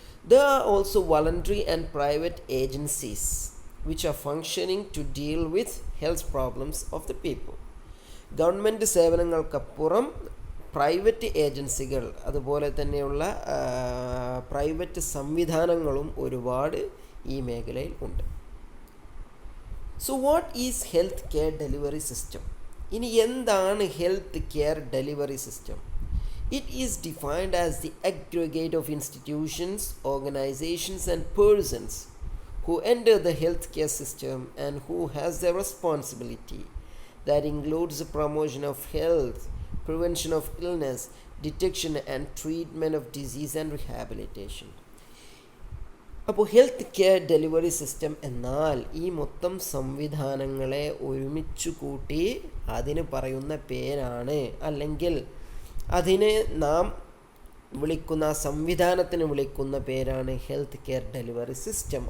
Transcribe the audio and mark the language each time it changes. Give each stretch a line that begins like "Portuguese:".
English: There are also voluntary and private agencies which are functioning to deal with health problems of the people.
Malayalam: Government സേവനങ്ങൾക്കപ്പുറം private ഏജൻസികൾ, അതുപോലെ തന്നെയുള്ള private സംവിധാനങ്ങളും ഒരുപാട് ഈ മേഖലയിൽ ഉണ്ട്.
English: So what is health care delivery system?
Malayalam: ഇനി എന്താണ്
English: Health care delivery system? It is defined as the aggregate of institutions, organizations and persons who enter the healthcare system and who has the responsibility that includes the promotion of health, prevention of illness, detection and treatment of disease and rehabilitation.
Malayalam: അപ്പോൾ health care delivery system എന്നാൽ ഈ മൊത്തം സംവിധാനങ്ങളെ ഒരുമിച്ച് കൂട്ടി അതിന് പറയുന്ന പേരാണ്, അല്ലെങ്കിൽ അതിനെ നാം വിളിക്കുന്ന സംവിധാനത്തിന് വിളിക്കുന്ന പേരാണ് ഹെൽത്ത് കെയർ ഡെലിവറി സിസ്റ്റം.